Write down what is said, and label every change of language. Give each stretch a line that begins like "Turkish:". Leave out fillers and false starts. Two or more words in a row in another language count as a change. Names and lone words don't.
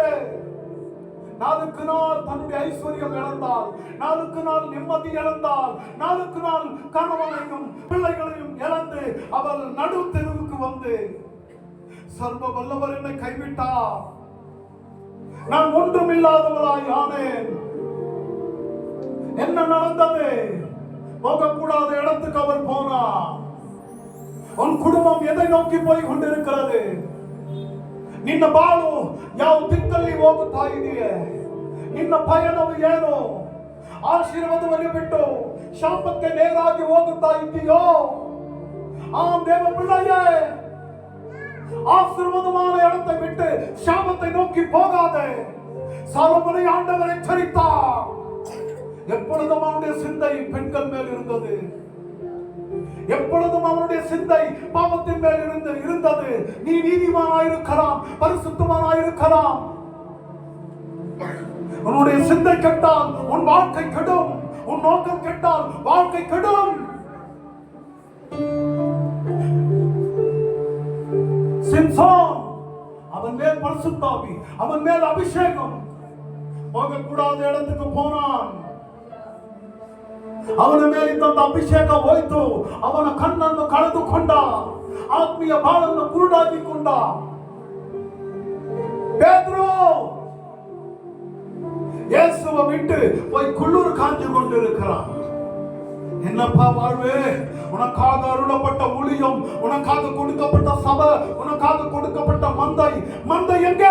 Tamil: நாளுக்கு நாள் தன்னுடைய ஐஸ்வர்யம் இழந்தாள், நாளுக்கு நாள் நிம்மதி இழந்தாள், நாளுக்கு நாள் கணவனையும் பிள்ளைகளையும் இழந்து அவள் நடு தெருவுக்கு வந்து, சர்வ வல்லவர் என்னை கைவிட்டார், நான் ஒன்றுமில்லாதவளாய் ஆனேன். என்ன நடந்தது? போகக்கூடாத இடத்துக்கு அவர் போனார். உன் குடும்பம் எதை நோக்கி போய் கொண்டிருக்கிறது?
Kannada: ನಿನ್ನ ಬಾಳು ಯಾವ ದಿಕ್ಕಲ್ಲಿ ಹೋಗುತ್ತಾ ಇದೆಯೇ? ನಿನ್ನ ಪಯಣವು ಏನು? ಆಶೀರ್ವಾದವನ್ನು ಬಿಟ್ಟು ಶಾಪಕ್ಕೆ ನೇರಾಗಿ ಹೋಗುತ್ತಾ ಇದ್ದೀಯೋ?
Tamil: ஆ தேவ பிள்ளையே, ஆசீர்வாதமான இடத்தை விட்டு சாபத்தை நோக்கி போகாதே. சாலமோனை ஆண்டவர் எச்சரித்தார். எப்பொழுதும் அவனுடைய சிந்தை பெண்கள் மேல் இருந்தது. எப்பொழுதும் அவனுடைய சிந்தை பாவத்தின் மேல் இருந்தது. நீ நீதிமானாயிருக்கலாம், பரிசுத்தமானாயிருக்கலாம். உன்னுடைய சிந்தை கெட்டால் உன் வாழ்க்கை கெடும். உன் நோக்கம் கெட்டால் வாழ்க்கை கெடும். சிம்சோன், அவன் மேல் பரிசுத்தாவி, அவன் மேல் அபிஷேகம். போகக்கூடாத இடத்துக்கு போனான்.
Kannada: ಅವನ ಮೇಲಿದ್ದ ಅಭಿಷೇಕ ಹೋಯಿತು. ಅವನ ಕಣ್ಣನ್ನು ಕಳೆದುಕೊಂಡ, ಆತ್ಮೀಯ ಬಾಳನ್ನು ಕುರುಡಾಗಿಕೊಂಡ.
Tamil: பேதுரு இயேசுவை விட்டு போய் குள்ளூர் காஞ்சு கொண்டிருக்கிறான். என்னப்பா வாழ்வு? உனக்காக அருளப்பட்ட ஊழியம், உனக்காக கொடுக்கப்பட்ட சபை, உனக்காக கொடுக்கப்பட்ட மந்தை எங்கே?